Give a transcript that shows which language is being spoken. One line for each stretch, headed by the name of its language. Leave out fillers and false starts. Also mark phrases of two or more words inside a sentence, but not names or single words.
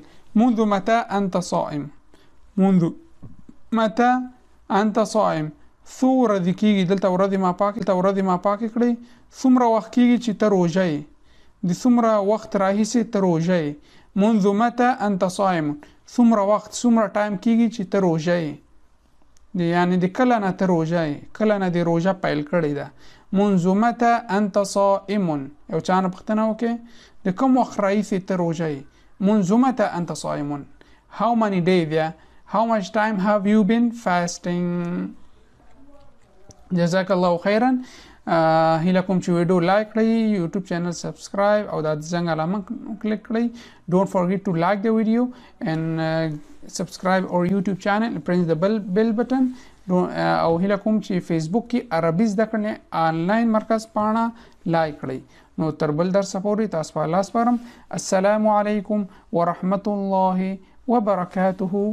Arabic: منذ متى أنت صائم. منذ متى أنت صائم.
Pashto: ثو ردی کیږي دلته ورځې ما پاکې کړې. څومره وخت کیږي چې ته روژه یې. د څومره وخت راهیسې ته روژه یې.
Arabic: منذ متى أنت صائم.
Pashto: څومره وخت څومره ټایم کیږي چې ته روژه یې. یعنی د کله نه ته روژه یې. کله نه دې روژه پیل کړې ده.
Arabic: منذ متى أنت صائم.
Pashto: یو چا نه پوښتنه وکړې د کوم وخت راهیسې ته روژه یې.
Arabic: منذ متى أنت صائم.
English: How many days, yeah? How much time have you been fasting?
Arabic: جزاک الله خیرا.
Pashto: هیله کوم چې ویډیو لایک کړئ، یوټیوب چینل سبسکرایب او د زنګ علامه کلیک کړئ.
English: Don't forget to like the video and subscribe our YouTube channel and press the bell button.
Pashto: او هیله کوم چې فیسبوک کې عربي زده کړې آنلاین مرکز پاڼه لایک کړئ. نو تر بل درس پورې تاسو په لاس سپارم.
Arabic: السلام علیکم ورحمة الله وبرکاته.